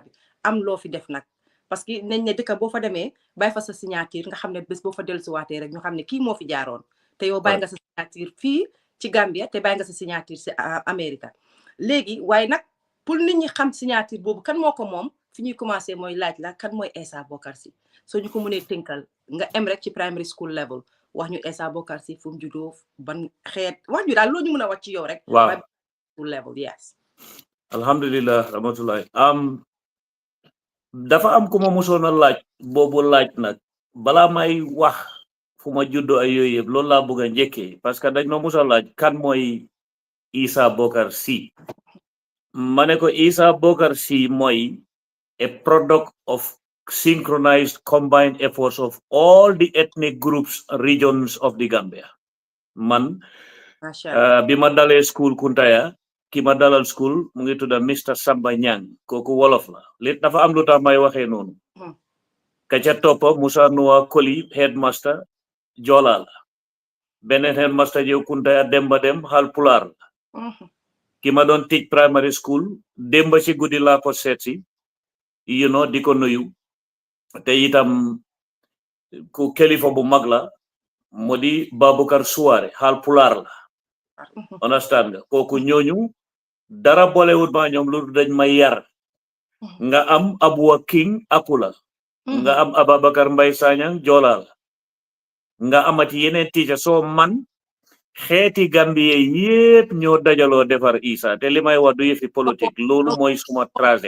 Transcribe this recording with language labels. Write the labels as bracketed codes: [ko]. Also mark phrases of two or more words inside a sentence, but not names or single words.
[wo] bi am loo fi def nag [fr] parce que [wo] nañ ne dëkk boo fa demee bàyyi fa sa signature nga xam ne bés boo fa dellusiwaatee rek ñu xam ne kii moo fi jaaroon te yow bàyyi nga sa signature fii ci Gambia te bàyyi nga sa signature ci Amérique léegi waaye nag pour nit ñi xam signature boobu kan moo ko moom fi ñuy commencé mooy laaj la kan mooy Essa Bokarr Sey soo ñu ko mënee tënkal nga em rek ci [en] primary school level [wo] wax ñu Essa Bokarr Sey fu mu juddoo ban xeet wax ñu daal loo ñu mën a wax ci yow rek waaw [en] school level yes [wo] alhamdulillah rahmatullah dafa am ku ma mosoon a laaj boobu laaj nag balaa may wax fu ma juddoo ay yooyu yëpp loolu laa bëgg a njëkkee [fr] parce que [wo] dañ ma mos a laaj kan mooy Essa Bokarr Sey ma ne ko Essa Bokarr Sey mooy [en] a product of synchronized combined efforts of all the ethnic groups regions of the Gambia [wo] man bi ma dalee school Kuntaya ki ma dalal school mu ngi tudda Mr Samba Nyang kooku wolof la li dafa am lu tax may waxee noonu ka ca toppa Musa Nuwa Koli headmaster Joola la beneen headmaster jew Kuntaya Demba Dem Haalpulaar la ki ma doon teach [en] primary school [wo] Demba ci guddi laa ko seet si di ko nuyu te itam ku kilifa bu mag la moo di Baboucarr Suware Haalpulaar la understand nga kooku ñooñu dara boolewut ma ñoom lu dañ may yar nga am Abuwa King Apula nga am Ababacar Mbay Sañang Joola la nga amati yeneen teacher soo man xeeti Gambie yépp ñoo dajaloo defar Essa te li may wax du yëfi politique loolu mooy suma trajet